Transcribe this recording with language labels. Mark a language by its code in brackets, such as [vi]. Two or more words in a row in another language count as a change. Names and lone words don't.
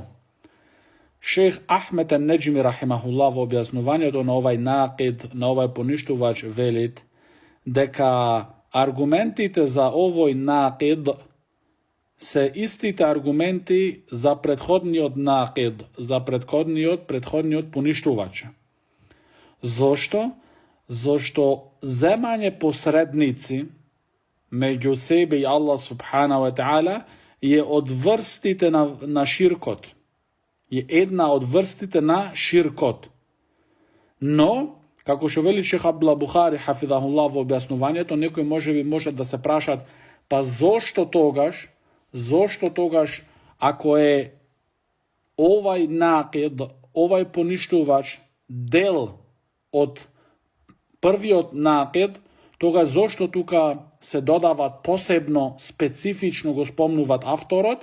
[mk] Шейх Ахмед ен-Неджми рахимахуллах во објаснувањето на овај накид, на овај поништувач, велит дека аргументите за овој накид се истите аргументи за претходниот накид, за претходниот поништувач. Зошто? Зошто земање посредници меѓу себе и Аллах [ar] سبحانه وتعالى [mk] е од врстите на ширкот. Е една од врстите на ширкот. Но, како што вели шейх Абдулла Бухари хафидахуллах во објаснувањето, некои можат да се прашат, па зошто тогаш, ако е овај накид, овај поништувач дел од првиот накид, тога зошто тука се додават посебно, специфично го спомнуват авторот?